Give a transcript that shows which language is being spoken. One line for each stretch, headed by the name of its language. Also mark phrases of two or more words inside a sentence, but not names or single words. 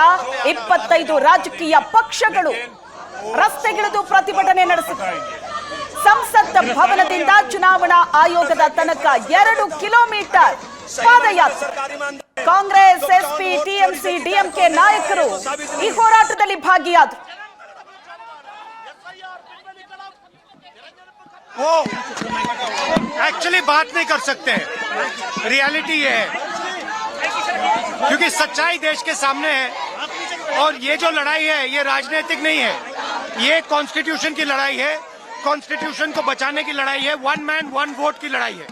Kannada: 25 ರಾಜಕೀಯ ಪಕ್ಷಗಳು ರಸ್ತೆಗಿಳಿದು ಪ್ರತಿಭಟನೆ ನಡೆಸಿವೆ. ಸಂಸತ್ ಭವನದಿಂದ ಚುನಾವಣಾ ಆಯೋಗದ ತನಕ 2 ಕಿಲೋಮೀಟರ್ ಪಾದಯಾತ್ರೆ. ಕಾಂಗ್ರೆಸ್, ಎಸ್ಪಿ, ಟಿಎಂಸಿ, ಡಿಎಂಕೆ ನಾಯಕರು ಈ ಹೋರಾಟದಲ್ಲಿ ಭಾಗಿಯಾದರು.
Hindi: वो एक्चुअली बात नहीं कर सकते, रियलिटी ये है, क्योंकि सच्चाई देश के सामने है और ये जो लड़ाई है ये राजनीतिक नहीं है, ये कॉन्स्टिट्यूशन की लड़ाई है, कॉन्स्टिट्यूशन को बचाने की लड़ाई है,
English: 1 man 1 vote
Hindi: की लड़ाई है.